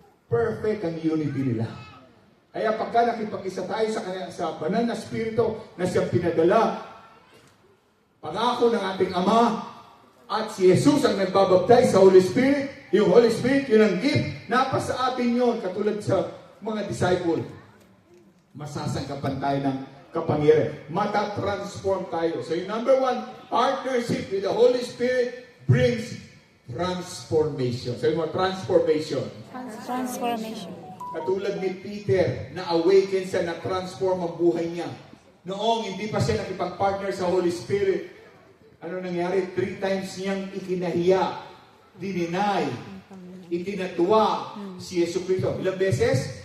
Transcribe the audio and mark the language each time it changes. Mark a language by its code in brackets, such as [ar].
[tl] Perfect ang unity nila. Kaya pagka nakipag-isa tayo sa banal na Espiritu na siyang pinadala, pangako ng ating Ama, at si Jesus ang nagbabaptize sa Holy Spirit, yung Holy Spirit, yun ang gift, napa sa atin yun, katulad sa mga disciple. Masasangkapan tayo ng kapangyarihan. Mata-transform tayo. So yung [en] number one, partnership with the Holy Spirit brings transformation. [tl] So yung mga transformation. Transformation. Katulad ni Peter, na-awaken siya, na-transform ang buhay niya. Noong hindi pa siya nakipag-partner sa Holy Spirit, ano nangyari? 3 times niyang ikinahiya, dininay, itinatuwa si Yesu Cristo. Ilang beses?